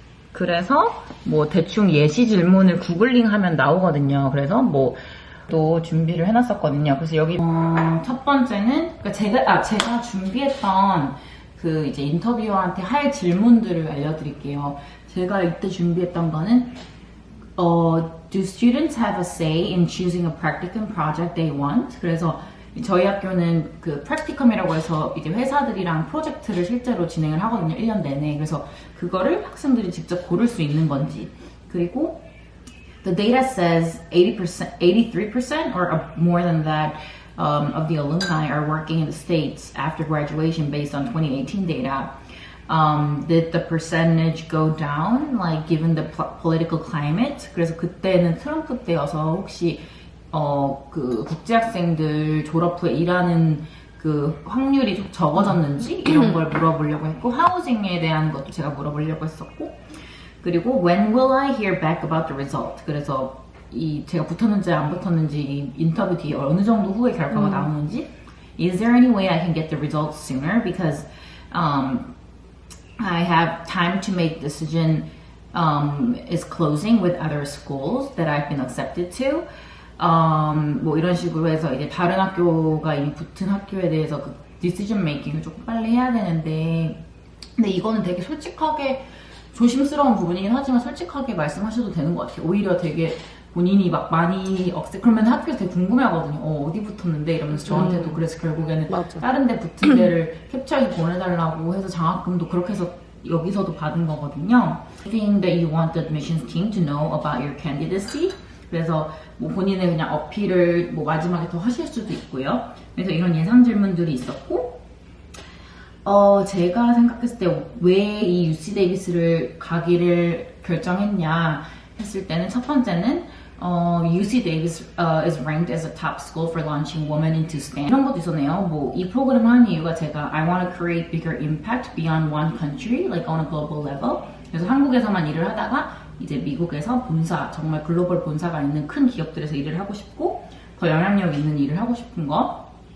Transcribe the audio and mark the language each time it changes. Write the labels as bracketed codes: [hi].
[ko] 그래서 뭐 대충 예시 질문을 구글링 하면 나오거든요. 그래서 뭐 또 준비를 해놨었거든요. 그래서 여기 첫 번째는 그러니까 제가 준비했던 그 이제 인터뷰어한테 할 질문들을 알려드릴게요. 제가 이때 준비했던 거는 [en] Do students have a say in choosing a practicum project they want? [ko] 그래서 저희 학교는 그 프랙티컴이라고 해서 이제 회사들이랑 프로젝트를 실제로 진행을 하거든요. 1년 내내. 그래서 그거를 학생들이 직접 고를 수 있는 건지. 그리고 [en] the data says 80%, 83% or more than that of the alumni are working in the States after graduation based on 2018 data. Did the percentage go down, like given the political climate? [ko] 그래서 그때는 트럼프 때여서 혹시 그 국제학생들 졸업 후에 일하는 그 확률이 좀 적어졌는지 이런 걸 물어보려고 했고 하우징에 대한 것도 제가 물어보려고 했었고 그리고 [en] when will I hear back about the result? [ko] 그래서 제가 붙었는지 안 붙었는지 인터뷰 뒤에 어느 정도 후에 결과가 나오는지 [en] Is there any way I can get the results sooner? Because I have time to make decision is closing with other schools that I've been accepted to. [ko] 뭐 이런 식으로 해서 이제 다른 학교가 이미 붙은 학교에 대해서 그 decision making을 조금 빨리 해야 되는데 근데 이거는 되게 솔직하게 조심스러운 부분이긴 하지만 솔직하게 말씀하셔도 되는 것 같아요. 오히려 되게 본인이 막 많이 그러면 학교에서 되게 궁금해하거든요. 어디 붙었는데 이러면서 저한테도 그래서 결국에는 맞아. 다른 데 붙은 데를 캡처해서 보내달라고 해서 장학금도 그렇게 해서 여기서도 받은 거거든요. [en] Anything that you want the admissions team to know about your candidacy. [ko] 그래서 뭐 본인의 그냥 어필을 뭐 마지막에 더 하실 수도 있고요. 그래서 이런 예상 질문들이 있었고 제가 생각했을 때 왜 이 UC 데이비스를 가기를 결정했냐 했을 때는 첫 번째는 [en] UC Davis is ranked as a top school for launching women into STEM. [ko] 이런 것도 있었네요. 뭐 이 프로그램을 하는 이유가 제가 [en] I want to create bigger impact beyond one country, like on a global level. [ko] 그래서 한국에서만 일을 하다가 이제 미국에서 본사, 정말 글로벌 본사가 있는 큰 기업들에서 일을 하고 싶고 더 영향력 있는 일을 하고 싶은 거.